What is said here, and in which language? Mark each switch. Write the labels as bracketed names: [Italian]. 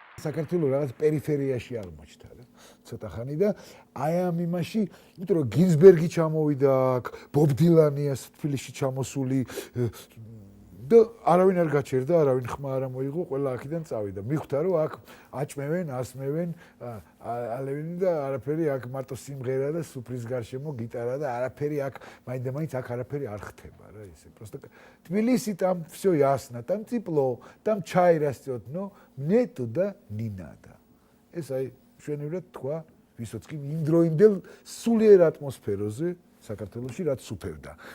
[Georgian] საქართველოს რაღაც პერიფერიაში აღმოჩნდა რა ცოტა ხანი და აი ამ იმაში, იმიტომ რომ გინზბერგი ჩამოვიდა აქ, ბობ დილანია თბილისში ჩამოსული და არავინ არ გაჩერდა, არავინ ხმა არ მოიღო, ყველა აქედან წავიდა. მიხვდა რომ აქ აჭმევენ, ასმევენ, ალევინი და არაფერი აქ მარტო სიმღერა და სუფრის გარშემო გიტარა და არაფერი აქ მაინდა-მაინც აქ არაფერი არ ხდება რა ისე. [Russian] Просто Тбилиси там всё ясно, там тепло, там чай растет, но нету да не надо. [Georgian] ეს აი ჩვენებრივად თქვა ვისოცკი იმდროინდელ სულიერ ატმოსფეროზე საქართველოში რაც უფევდა.